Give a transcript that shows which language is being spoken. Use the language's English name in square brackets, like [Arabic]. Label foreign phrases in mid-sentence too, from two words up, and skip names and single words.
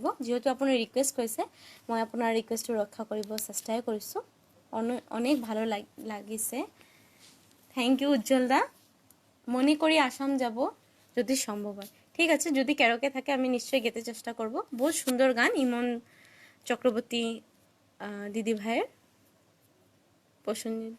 [Assamese] যিহেতু আপুনি ৰিকুৱেষ্ট কৰিছে, মই আপোনাৰ ৰিকুৱেষ্টটো ৰক্ষা কৰিব চেষ্টাই কৰিছোঁ। অনেক ভালো লাগিছে। [English] thank you [Assamese] উজ্জ্বল দা। [Bangla] মনে করি আসাম যাব যদি সম্ভব হয়। ঠিক আছে, যদি কেরকে থাকে আমি নিশ্চয়ই গেতে চেষ্টা করব। বহুত সুন্দর গান ইমন চক্রবর্তী দিদি ভাইয়ের পছন্দ।